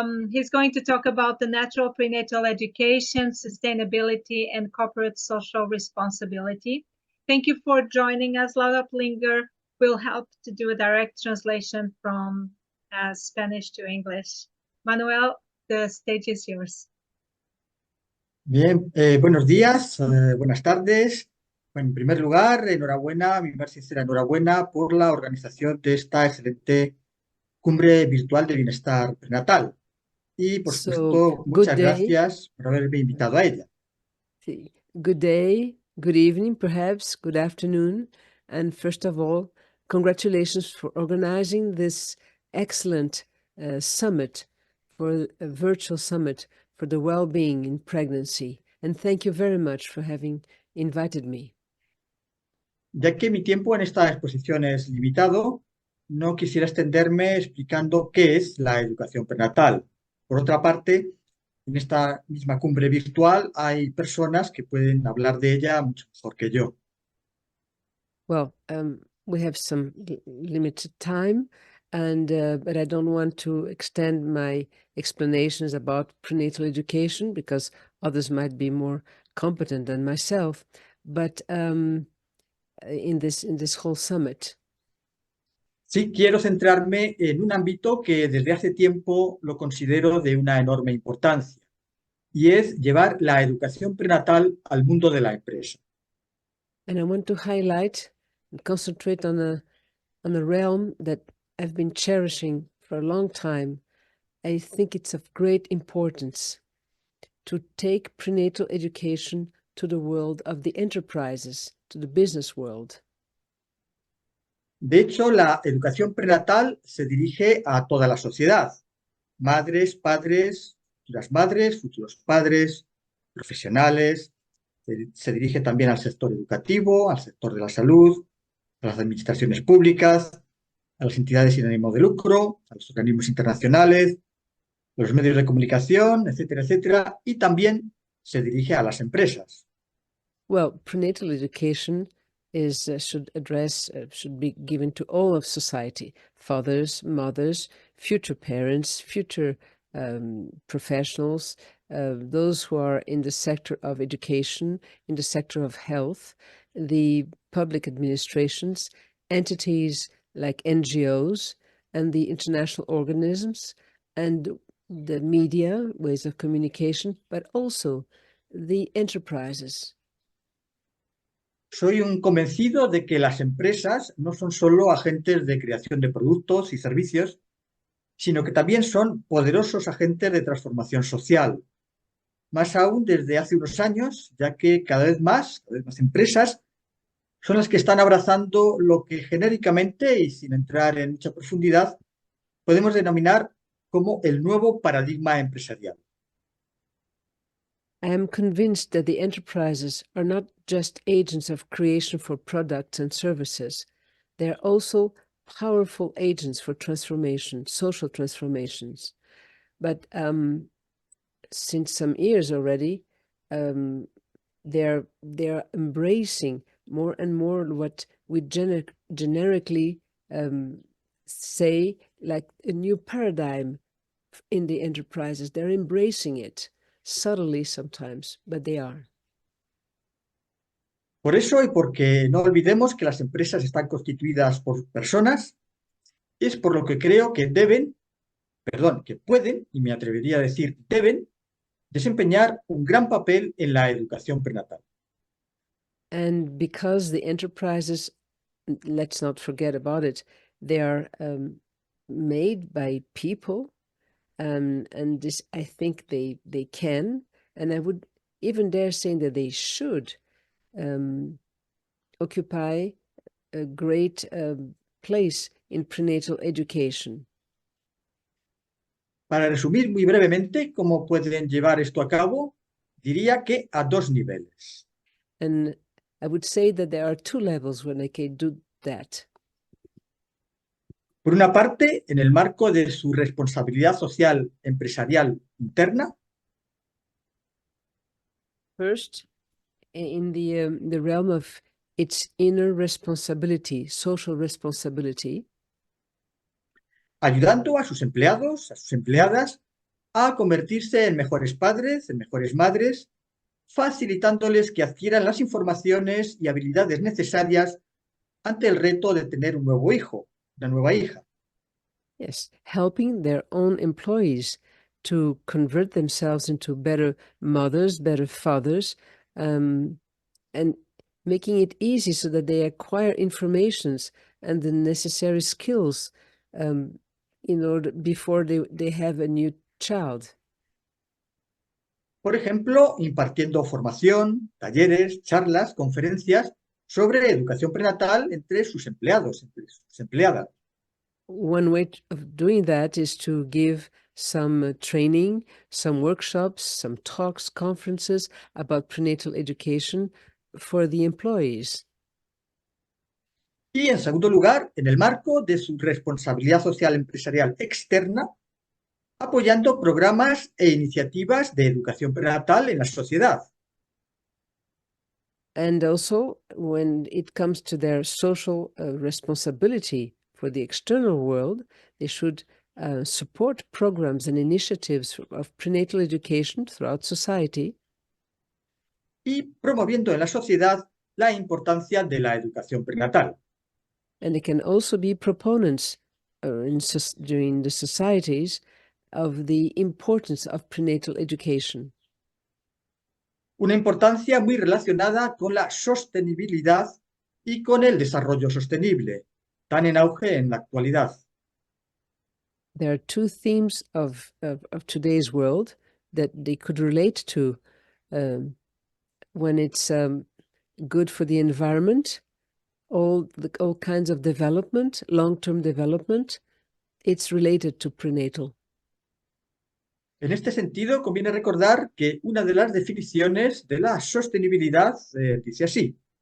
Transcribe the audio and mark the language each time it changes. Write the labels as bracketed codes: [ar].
[en] He's going to talk about the natural prenatal education, sustainability, and corporate social responsibility. Thank you for joining us. Laura Plinger will help to do a direct translation from Spanish to English. Manuel, the stage is yours. [es] Bien, buenos días, buenas tardes. Bueno, en primer lugar, enhorabuena, mi más sincera enhorabuena por la organización de esta excelente cumbre virtual de bienestar prenatal. Y, por supuesto, muchas gracias por haberme invitado a ella. [en] Good day, good evening, perhaps, good afternoon. And first of all, congratulations for organizing this excellent summit, for a virtual summit for the well-being in pregnancy. And thank you very much for having invited me. [es] Ya que mi tiempo en esta exposición es limitado, no quisiera extenderme explicando qué es la educación prenatal. Por otra parte, en esta misma cumbre virtual hay personas que pueden hablar de ella mucho mejor que yo. [en] Well, we have some limited time, and but I don't want to extend my explanations about prenatal education because others might be more competent than myself. But in this whole summit. [es] Sí, quiero centrarme en un ámbito que desde hace tiempo lo considero de una enorme importancia, y es llevar la educación prenatal al mundo de la empresa. [en] And I want to highlight and concentrate on a realm that I've been cherishing for a long time. I think it's of great importance to take prenatal education to the world of the enterprises, to the business world. [es] De hecho, la educación prenatal se dirige a toda la sociedad: madres, padres, futuros padres, profesionales. Se dirige también al sector educativo, al sector de la salud, a las administraciones públicas, a las entidades sin ánimo de lucro, a los organismos internacionales, los medios de comunicación, etcétera, etcétera, y también se dirige a las empresas. [en] Well, prenatal education is should be given to all of society: fathers, mothers, future parents, future professionals, those who are in the sector of education, in the sector of health, the public administrations, entities like NGOs, and the international organisms, and the media, ways of communication, but also the enterprises. [es] Soy un convencido de que las empresas no son solo agentes de creación de productos y servicios, sino que también son poderosos agentes de transformación social. Más aún desde hace unos años, ya que cada vez más empresas son las que están abrazando lo que genéricamente, y sin entrar en mucha profundidad, podemos denominar como el nuevo paradigma empresarial. [en] I am convinced that the enterprises are not just agents of creation for products and services. They are also powerful agents for transformation, social transformations. But since some years already, they're embracing more and more what we generically say, like a new paradigm in the enterprises. They're embracing it. Subtly sometimes, but they are. [es] Por eso, y porque no olvidemos que las empresas están constituidas por personas, es por lo que creo que que pueden, y me atrevería a decir deben, desempeñar un gran papel en la educación prenatal. [en] And because the enterprises, let's not forget about it, they are made by people. And this, I think they can, and I would even dare say that they should occupy a great place in prenatal education. [es] Para resumir muy brevemente cómo pueden llevar esto a cabo, diría que a dos niveles. [en] And I would say that there are two levels when I can do that. [es] Por una parte, en el marco de su responsabilidad social empresarial interna, [en] First, in the realm of its inner responsibility, social responsibility, [es] ayudando a sus empleados, a sus empleadas, a convertirse en mejores padres, en mejores madres, facilitándoles que adquieran las informaciones y habilidades necesarias ante el reto de tener un nuevo hijo, una nueva hija. [en] yes, helping their own employees to convert themselves into better mothers, better fathers, and making it easy so that they acquire informations and the necessary skills in order before they have a new child. [es] Por ejemplo, impartiendo formación, talleres, charlas, conferencias sobre educación prenatal entre sus empleados, entre sus empleadas. [en] One way of doing that is to give some training, some workshops, some talks, conferences about prenatal education for the employees. [es] Y en segundo lugar, en el marco de su responsabilidad social empresarial externa, apoyando programas e iniciativas de educación prenatal en la sociedad. [en] And also, when it comes to their social responsibility for the external world, they should support programs and initiatives of prenatal education throughout society. [es] Y promoviendo en la sociedad la importancia de la educación prenatal. [en] And they can also be proponents during the societies of the importance of prenatal education. [es] Una importancia muy relacionada con la sostenibilidad y con el desarrollo sostenible, tan en auge en la actualidad. [en] There are two themes of today's world that they could relate to when it's good for the environment, all kinds of development, long-term development, it's related to prenatal. [es] En este sentido, conviene recordar que una de las definiciones de la sostenibilidad dice así.